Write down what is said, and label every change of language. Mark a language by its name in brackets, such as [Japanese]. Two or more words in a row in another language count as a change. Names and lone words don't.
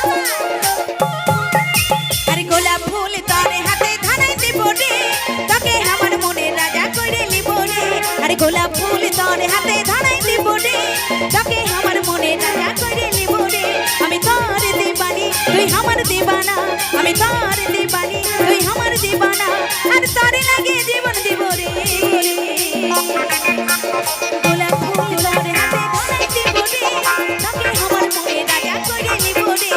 [Rangpuri] অরে গোলাপ ফুল তোরে হাতে ধরাই দেব রে তোকে হামার মোনের রাজা করে নিব রে। অরে গোলাপ ফুল তোরে হাতে ধরাই দেব রে তোকে হামার মোনের রাজা করে নিব রে। [Bangla] আমি তোর দিবানি তুই আমার দিবানা আমি তোর দিবানি তুই আমার দিবানা আর তোরে লাগে জীবন দিব রে। গোলাপ ফুল তোরে হাতে ধরাই দেব রে তোকে আমার মোনের রাজা করে নিব রে।